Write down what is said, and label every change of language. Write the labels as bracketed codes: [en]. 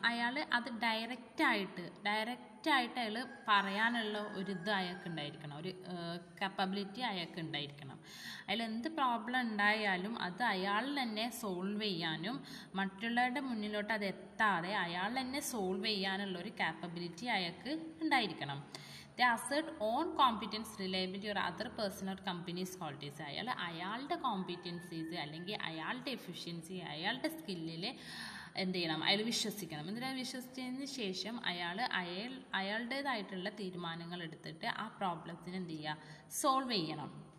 [ml] അയാൾ അത് ഡയറക്റ്റായിട്ട് അയാൾ പറയാനുള്ള ഒരു ഇത് അയാൾക്ക് ഉണ്ടായിരിക്കണം, ഒരു കപ്പബിലിറ്റി അയാൾക്ക് ഉണ്ടായിരിക്കണം. അതിൽ എന്ത് പ്രോബ്ലം ഉണ്ടായാലും അത് അയാൾ തന്നെ സോൾവ് ചെയ്യാനും മറ്റുള്ളവരുടെ മുന്നിലോട്ട് അത് എത്താതെ അയാൾ തന്നെ സോൾവ് ചെയ്യാനുള്ള ഒരു കാപ്പബിലിറ്റി അയാൾക്ക് ഉണ്ടായിരിക്കണം. [en] They assert own competence, reliability or other personal or company's qualities. [ml] അയാളുടെ കോമ്പിറ്റൻസീസ് അല്ലെങ്കിൽ അയാളുടെ എഫിഷ്യൻസി അയാളുടെ സ്കില്ലിൽ എന്ത് ചെയ്യണം? അയാൾ വിശ്വസിക്കണം. എന്നിട്ട് വിശ്വസിച്ചതിന് ശേഷം അയാളുടേതായിട്ടുള്ള തീരുമാനങ്ങൾ എടുത്തിട്ട് ആ പ്രോബ്ലത്തിന് എന്ത് ചെയ്യുക? സോൾവ് ചെയ്യണം.